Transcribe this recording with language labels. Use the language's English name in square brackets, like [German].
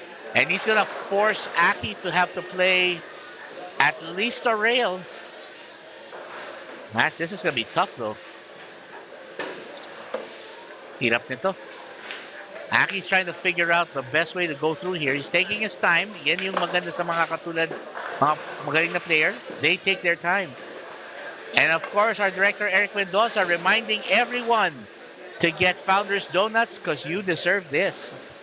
[English] And he's going to force Aki to have to play at least a rail. Matt, this is going to be tough though. [Filipino] Hirap nito. [English] Aki's trying to figure out the best way to go through here. He's taking his time. [Filipino] Yan yung maganda sa mga katulad, mga magaling na player. [English] They take their time. And of course, our director, Eric Mendoza, reminding everyone to get Founders Donuts because you deserve this.